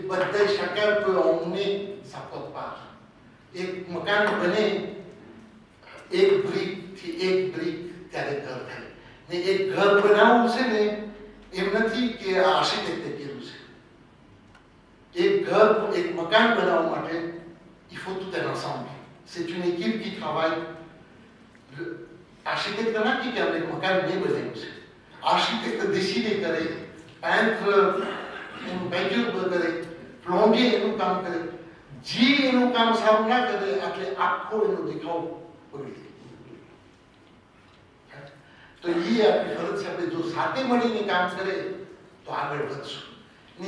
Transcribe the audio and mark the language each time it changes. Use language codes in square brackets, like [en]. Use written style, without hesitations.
[gu] બધા શકાય તો અમને સપોર્ટ પાર. એક મકાન બને એક બ્રિકથી એક બ્રિક ત્યારે ઘર થાય ને. એક ઘર બનાવવું છે ને એમ નથી કે આ આર્કિટેક્ટે કર્યું છે. એક ઘર, એક મકાન બનાવવા માટે [fr] il faut tout un ensemble. C'est une équipe qui travaille. Architecte n'a pas dit qu'un [gu] મકાન નહીં બનાવ્યું છે. આર્કિટેક્ટ décider કરે, peintre એનું પેન્ટ્યુર કરે, પ્લોમ્બિંગ એનું કામ કરે. જે એનું કામ સારું ના કરે એટલે આખો એનો દેખાવ બગડી જાય. તો એ આપણી ફરજ છે. આપણે જો સાથે મળીને કામ કરે તો આગળ વધશું ને.